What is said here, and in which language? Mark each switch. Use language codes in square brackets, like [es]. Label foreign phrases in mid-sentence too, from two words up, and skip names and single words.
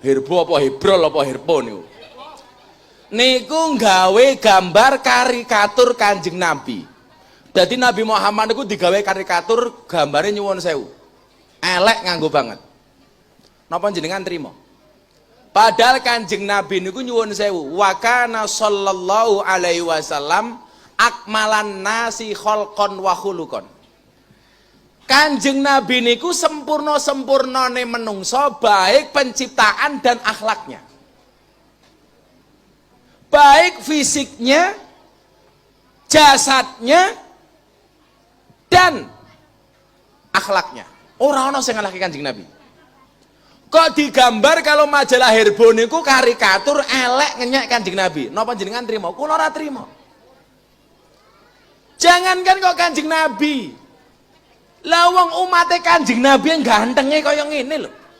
[jv] Herbo apa Hebrol apa Herpo niku. Niku nggawe gambar karikatur Kanjeng Nabi. Dadi Nabi Muhammad niku digawe karikatur gambare nyuwun sewu. Elek nganggo banget. Napa jenengan trima? Padahal Kanjeng Nabi niku nyuwun sewu. [ar] وكان صلى الله عليه وسلم أكمل الناس خلقا وخلقا. [jv] Kanjeng Nabi niku sempurna-sempurnane menungso [id] baik penciptaan dan akhlaknya. Baik fisiknya, jasadnya dan akhlaknya. [jv] Ora ana sing ngalahke Kanjeng Nabi. Kok digambar kalau majalah Herbo niku karikatur elek ngenyek Kanjeng Nabi. Napa jenengan trima? Kula ora trima. Jangankan kok Kanjeng Nabi, lawang umatnya Kanjeng Nabi yang gantengnya kaya ngene lho.